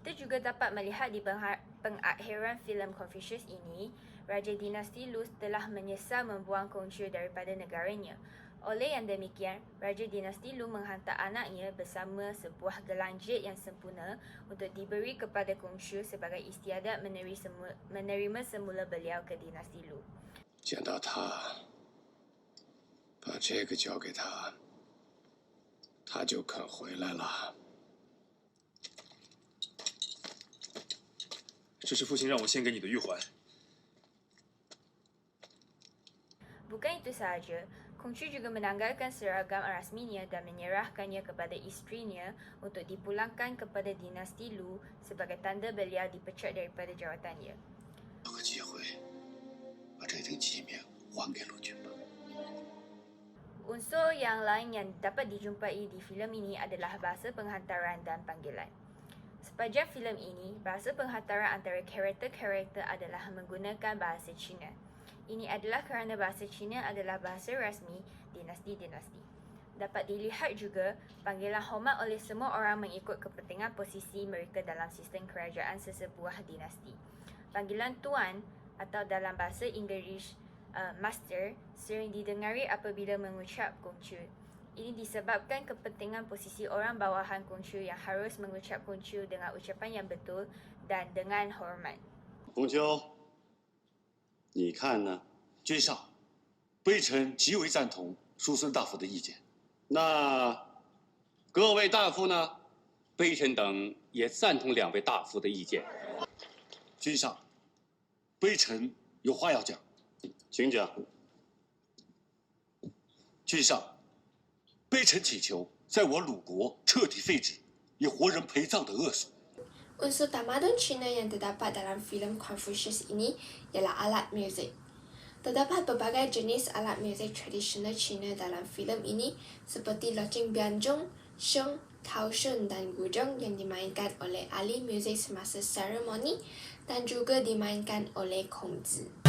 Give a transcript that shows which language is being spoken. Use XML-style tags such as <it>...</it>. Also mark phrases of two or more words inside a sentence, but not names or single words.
<ms>juga dapat melihat di pengakhiran filem Confucius ini, Raja Dinasti Lu telah menyesal membuang Konghucu daripada negaranya. Oleh yang demikian, Raja Dinasti Lu menghantar anaknya bersama sebuah gelang jade yang sempurna untuk diberi kepada Konghucu sebagai istiadat menerima semula beliau ke Dinasti Lu.</ms> <zh>见到他，把这个交给他，他就肯回来了。这是父亲让我献给你的玉环。</zh> <ms>Bukan itu sahaja, Konghucu juga menanggalkan seragam rasminya dan menyerahkannya kepada isterinya untuk dipulangkan kepada Dinasti Lu sebagai tanda beliau dipecat daripada jawatannya.</ms> <zh>有个机会，把这顶旗冕还给陆军吧。</zh> <ms>Unsur yang lain yang dapat dijumpai di filem ini adalah bahasa penghantaran dan panggilan. Sepanjang filem ini, bahasa penghantaran antara karakter-karakter adalah menggunakan bahasa Cina. Ini adalah kerana bahasa Cina adalah bahasa rasmi dinasti-dinasti. Dapat dilihat juga panggilan hormat oleh semua orang mengikut kepentingan posisi mereka dalam sistem kerajaan sesebuah dinasti. Panggilan tuan atau dalam bahasa Inggeris master sering didengari apabila mengucap Konghucu. Ini disebabkan kepentingan posisi orang bawahan Konghucu yang harus mengucap Konghucu dengan ucapan yang betul dan dengan hormat.</ms> <zh>洪秋，你看呢？君上，微臣极为赞同叔孙大夫的意见。那各位大夫呢？微臣等也赞同两位大夫的意见。君上，微臣有话要讲。请讲。君上，微臣祈求在我鲁国彻底废止以活人陪葬的恶俗。</zh> <ms>Unsur tamadun Cina yang terdapat dalam filem Confucius ini ialah alat muzik. Terdapat berbagai jenis alat muzik tradisional Cina dalam filem ini seperti loceng bianzhong, sheng, kaosheng dan guzheng yang dimainkan oleh ahli muzik semasa seremoni dan juga dimainkan oleh Kongzi.</ms>